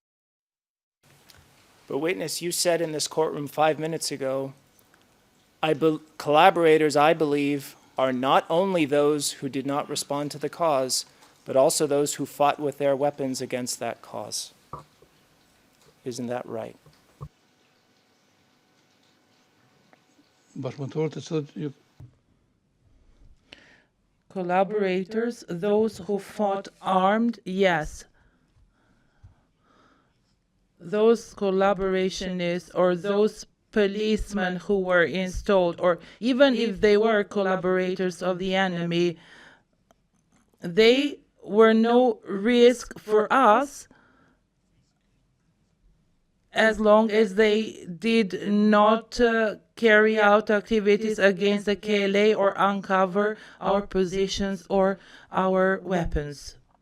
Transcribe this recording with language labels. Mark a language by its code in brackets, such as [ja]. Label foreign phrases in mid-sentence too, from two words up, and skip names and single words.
[en] But witness, you said in this courtroom 5 minutes ago, collaborators, I believe, are not only those who did not respond to the cause, but also those who fought with their weapons against that cause. Isn't that right? [sq] bashkëpunëtorët të cilat [en] Collaborators, those who fought armed, yes. Those collaborationists or those policemen who were installed, or even if they were collaborators of the enemy, they were no risk for us as long as they did not carry out activities against the KLA or uncover our positions or our weapons.